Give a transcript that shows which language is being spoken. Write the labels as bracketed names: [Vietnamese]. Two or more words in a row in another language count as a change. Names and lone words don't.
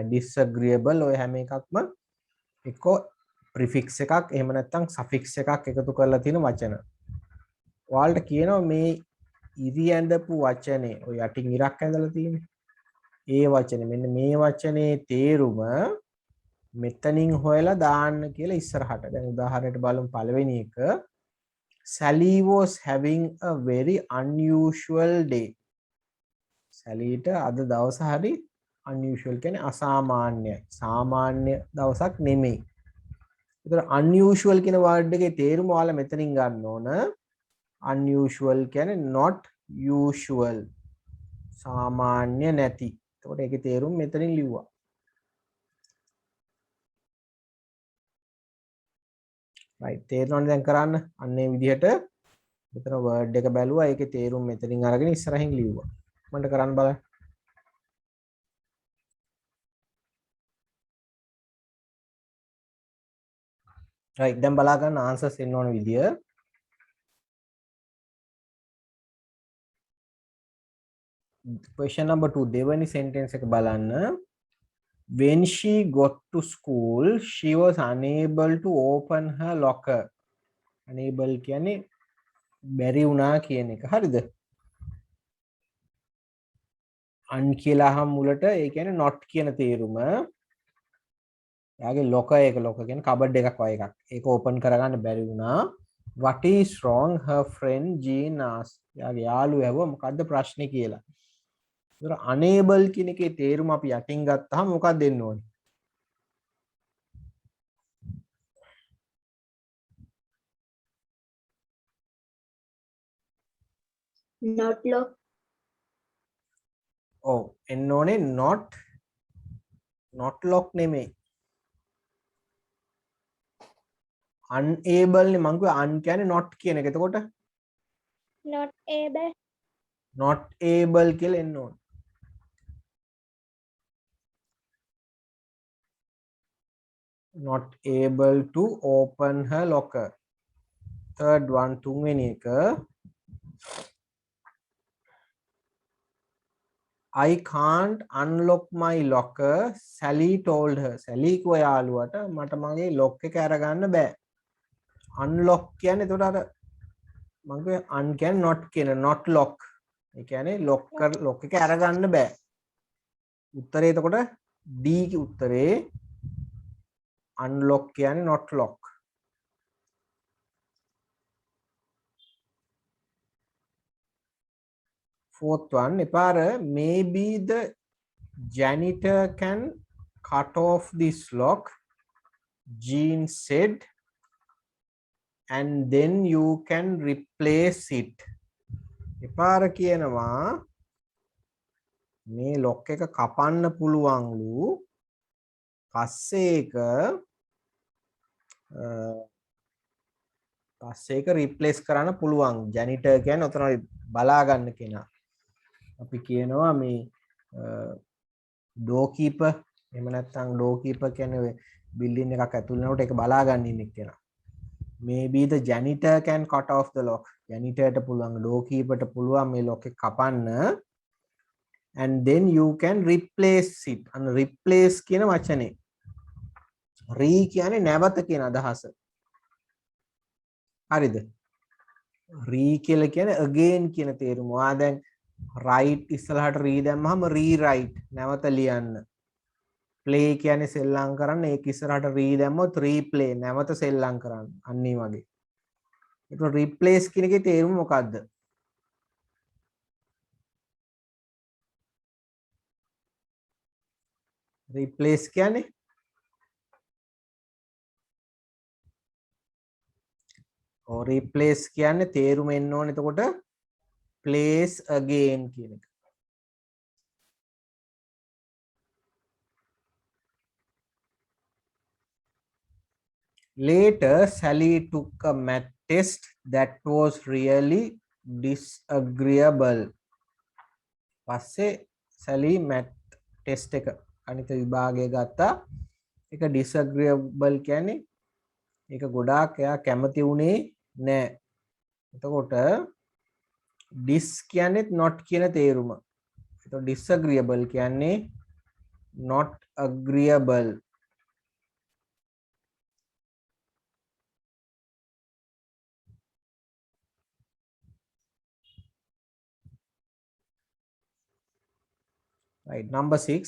[Sinhala] disagreeable ඔය හැම එකක්ම එක්ක prefix එකක් එහෙම නැත්නම් suffix එකක් එකතු කරලා තියෙන වචන. ඔයාලට කියනවා මේ ඉරි ඇඳපු වචනේ ඔය යටින් ඉරක් ඇඳලා තියෙන්නේ. ඒ වචනේ මෙන්න මේ වචනේ තේරුම මෙතනින් හොයලා දාන්න කියලා ඉස්සරහට. දැන් උදාහරණයක් බලමු පළවෙනි එක. [English] Sally was having a very unusual day. [Sinhala] සැලීට අද දවස හරි unusual කියන්නේ අසාමාන්‍යයි. සාමාන්‍ය දවසක් නෙමෙයි. ඒතර unusual කියන වර්ඩ් එකේ තේරුම ඔයාලා මෙතනින් ගන්න ඕන. [English] unusual කියන්නේ not usual. [Sinhala] සාමාන්‍ය නැති. එතකොට ඒකේ තේරුම මෙතනින් ලිව්වා. right තේරෙනවද දැන් කරන්න? අන්න ඒ විදිහට මෙතන වර්ඩ් එක බැලුවා. ඒකේ තේරුම මෙතනින් අරගෙන ඉස්සරහින් ලිව්වා. මන්ට කරන්න බලන්න. right දැන් බලා ගන්න answers එන්න ඕන විදිය. [English] question number 2 [Sinhala] දෙවෙනි sentence එක බලන්න. [English] when she got to school, she was unable to open her locker. [Sinhala] Unable කියන්නේ බැරි වුණා කියන එක. හරිද? un කියලා අහම මුලට ඒ කියන්නේ not කියන තේරුම. එයාගේ locker එක locker කියන්නේ කබඩ් එකක් වගේ එකක්. ඒක open කරගන්න බැරි වුණා. [English] What is wrong? Her friend Jean asked. [Sinhala] එයාගේ යාළුවා ඇහුවා මොකද්ද ප්‍රශ්නේ කියලා. ඒතර unable කියන එකේ තේරුම අපි යටින් ගත්තාම මොකක්ද දෙන්න ඕනේ? [English] Not lock. [Sinhala] ඔව් එන්න ඕනේ [English] not lock [Sinhala] නෙමෙයි. unable නේ මං කිව්වා un කියන්නේ not කියන එක. එතකොට [English] Not able. not able [Sinhala] කියලා එන්න ඕනේ. [English] not able to open her locker. third one [Sinhala] තුන්වෙනි එක [English] I can't unlock my locker, Sally told her. [Sinhala] Sally කිව්වා යාළුවට මට මගේ lock එක අරගන්න බෑ. unlock කියන්නේ එතකොට අර මං කිව්වේ un කියන්නේ not කියන [English] not lock. [Sinhala] ඒ කියන්නේ lock එක අරගන්න බෑ. උත්තරේ එතකොට D කි උත්තරේ unlock කියන්නේ [English] not lock. Fourth one, Epara, maybe the janitor can cut off this lock, Jean said, and then you can replace it. [Sinhala] Epara කියනවා මේ lock එක කපන්න පුළුවන්ලු පස්සේ ඒක replace කරන්න පුළුවන්. janitor කියන්නේ උතන බලා ගන්න කෙනා. අපි කියනවා මේ [English] door keeper [Sinhala] එහෙම නැත්නම් [English] door keeper [Sinhala] කියන්නේ building එකක් ඇතුළේ යනකොට ඒක බලා ගන්න ඉන්න කෙනා. [English] maybe the janitor can cut off the lock. [Sinhala] janitor ට පුළුවන් [English] door keeper [Sinhala] ට පුළුවන් මේ lock එක කපන්න [English] and then you can replace it. [Sinhala] අන්න replace කියන වචනේ re කියන්නේ නැවත කියන අදහස. හරිද? re කියලා කියන්නේ again කියන තේරුම. ඔයා දැන් right ඉස්සලහට re දැම්මහම rewrite නැවත ලියන්න. play කියන්නේ සෙල්ලම් කරන්න. ඒක ඉස්සරහට re දැම්මොත් replay නැවත සෙල්ලම් කරන්න. අන්න ඒ වගේ. ඒක replace කියන එකේ තේරුම මොකද්ද? replace කියන්නේ replace කියන්නේ තේරුම එන්න ඕනේ එතකොට [English] place again [Sinhala] කියන එක. [English] Later, Sally took a math test that was really disagreeable. [Sinhala] පස්සේ Sally [English] math test [Sinhala] එක ගණිත විභාගය ගත්තා. ඒක disagreeable කියන්නේ ඒක ගොඩාක් එයා කැමති වුණේ නෑ. එතකොට dis කියන්නේත් not කියන තේරුම. එතකොට disagreeable කියන්නේ [English] not agreeable. Right, number 6.